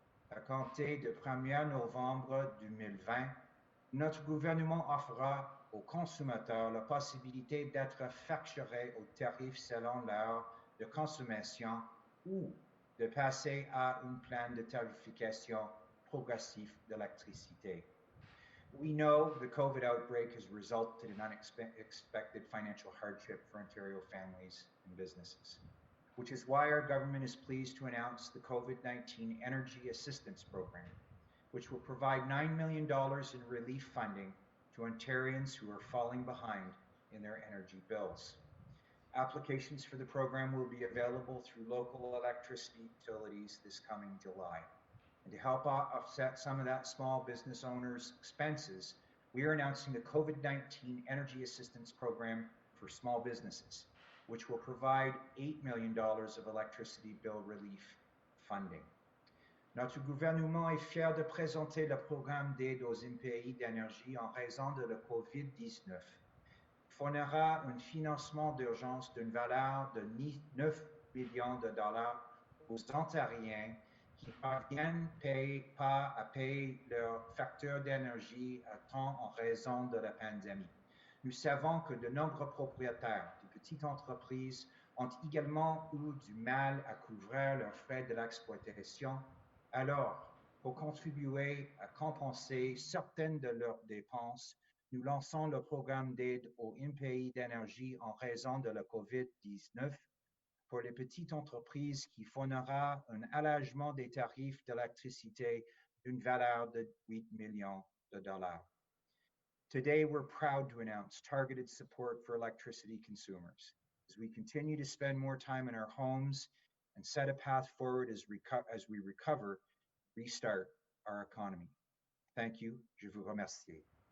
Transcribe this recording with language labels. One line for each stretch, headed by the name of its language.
French: À compter du 1er novembre 2020, notre gouvernement offrira aux consommateurs la possibilité d'être facturés au tarif selon l'heure de consommation ou de passer à un plan de tarification progressif d'électricité.
English: We know the COVID outbreak has resulted in unexpected financial hardship for Ontario families and businesses, which is why our government is pleased to announce the COVID-19 Energy Assistance Program, which will provide $9 million in relief funding to Ontarians who are falling behind in their energy bills. Applications for the program will be available through local electricity utilities this coming July. And to help offset some of that small business owners' expenses, we are announcing the COVID-19 Energy Assistance Program for small businesses, which will provide $8 million of electricity bill relief funding.
French: Notre gouvernement est fier de présenter le programme d'aide aux impayés d'énergie en raison de la COVID-19. Il fournira un financement d'urgence d'une valeur de 9 millions de dollars aux Ontariens qui parviennent pas à payer leur facture d'énergie à temps en raison de la pandémie. Nous savons que de nombreux propriétaires de petites entreprises ont également eu du mal à couvrir leurs frais de l'exploitation. Alors, pour contribuer à compenser certaines de leurs dépenses, nous lançons le programme d'aide aux impayés d'énergie en raison de la COVID-19 pour les petites entreprises qui fournira un allègement des tarifs d'électricité d'une valeur de 8 millions de dollars.
English: Today, we're proud to announce targeted support for electricity consumers as we continue to spend more time in our homes and set a path forward as we recover, restart our economy. Thank you.
French: Je vous remercie.